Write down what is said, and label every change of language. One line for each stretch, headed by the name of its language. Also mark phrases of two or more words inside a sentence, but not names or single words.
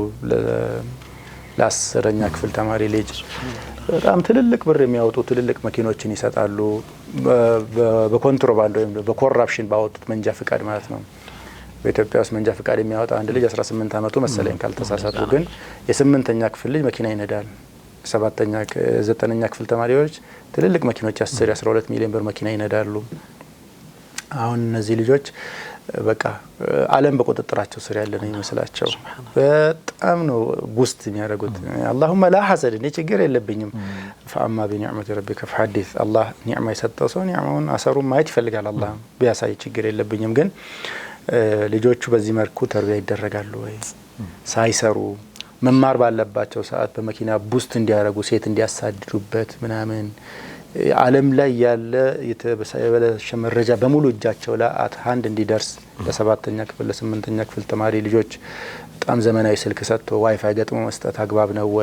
Amharic: ለ10ኛ ክፍል ተማሪ ልጅ በጣም ትልልቅ ብር የሚያወጡ ትልልቅ መኪኖችን ይሰጣሉ። በኮንትሮባንድ ወይም በኮራፕሽን ባወጡት መንጃ ፍቃድ ማለት ነው። በኢትዮጵያ ውስጥ መንጃ ፍቃድ የሚያወጣ አንድ ልጅ 18 አመቱ መሰለኝ ካልተሳሳቱ ግን የ8ኛ ክፍል ልጅ መኪና ይነዳል። 7ኛ 9ኛ ክፍል ተማሪዎች ትልልቅ መኪኖች 10 12 ሚሊዮን ብር መኪና ይነዳሉ። አሁን እነዚህ ልጆች በቃ ዓለም በቁጥጥራቸው ስር ያለ ነው ይመስላቸው በጣም ነው ቡስት የሚያደርጉት።
Arabic: اللهم لا حسد
Amharic: እኔ ችግር የለብኝም
Arabic: فاما بنعمه ربك فحدث
Amharic: الله ኒዕማ የሰጠው ሰው ኒዕማውን አሰሩን ማየት ይፈልጋል። አላህ ቢያሳይ ችግር የለብኝም። ግን ልጆቹ በዚህ መልኩ ተርቢያ ይደረጋሉ ወይ ሳይሰሩ መማር ባለባቸው ሰዓት በመኪና ቡስት እንዲያረጉ ሴት እንዲያሳድዱበት ምናምን ዓለም ላይ ያለ የተበለሸ መረጃ በሙሉ እጃቸው ላይ ሃንድ እንዲደርስ ለ7ኛ ክፍል ለ8ኛ ክፍል ተማሪ ልጆች በጣም ዘመናዊ ስልክ ሰጥቶ ዋይፋይ ገጥሞ መስጠት አግባብ ነው ወይ?